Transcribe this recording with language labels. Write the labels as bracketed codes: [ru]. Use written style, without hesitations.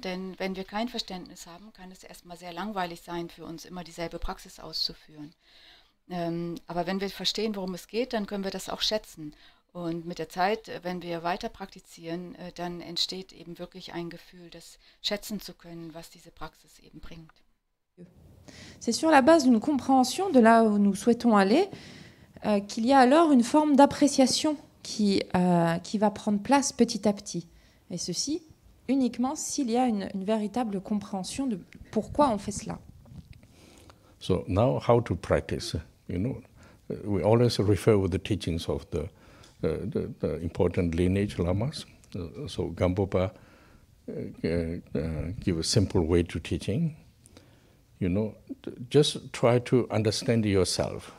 [de] Denn wenn wir kein Verständnis haben, kann es erstmal sehr langweilig sein für uns, immer dieselbe Praxis auszuführen. Aber wenn wir verstehen, worum es geht, dann können wir das auch schätzen. Und mit der Zeit, wenn wir weiter praktizieren, dann entsteht eben wirklich ein Gefühl, das schätzen zu können, was diese Praxis eben bringt. [fr] C'est sur la base d'une compréhension de là où nous souhaitons aller qu'il y a alors une forme d'appréciation qui va prendre place petit à petit. Et ceci uniquement s'il y a une véritable compréhension de pourquoi on fait cela. [en] So now how to practice? You know, we always refer with the teachings of the important lineage lamas. So Gampopa give a simple way to teaching. You know, just try to understand yourself.